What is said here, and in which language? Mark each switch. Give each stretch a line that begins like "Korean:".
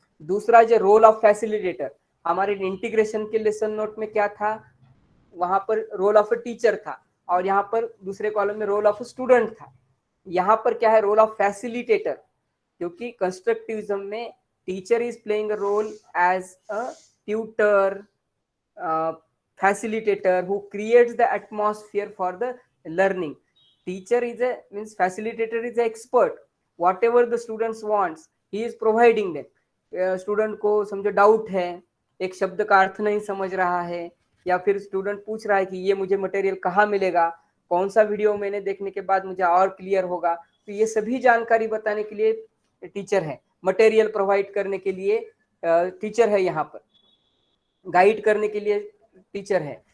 Hindi: दूसरा जो
English: role of facilitator,
Hindi: हमारे इंटीग्रेशन के लेसन नोट में क्या था, वहां पर
English: role of a teacher
Hindi: था और यहाँ पर दूसरे कॉलम में
English: role of student
Hindi: था। यहाँ पर क्या है,
English: role of facilitator,
Hindi: क्योंकि
English: Constructivism में teacher is playing a role as a tutor, facilitator who creates the atmosphere for the learning. Teacher is a means facilitator is an expert, whatever the students wants he is providing them.
Hindi: Student को समझो doubt है, एक शब्द का अर्थ नहीं समझ रहा है, या फिर स्टूडेंट पूछ रहा है कि ये मुझे मटेरियल कहाँ मिलेगा, कौन सा वीडियो मैंने देखने के बाद मुझे और क्लियर होगा, तो ये सभी जानकारी बताने के लिए टीचर है, मटेरियल प्रोवाइड करने के लिए टीचर है, यहाँ पर गाइड करने के लिए टीचर है।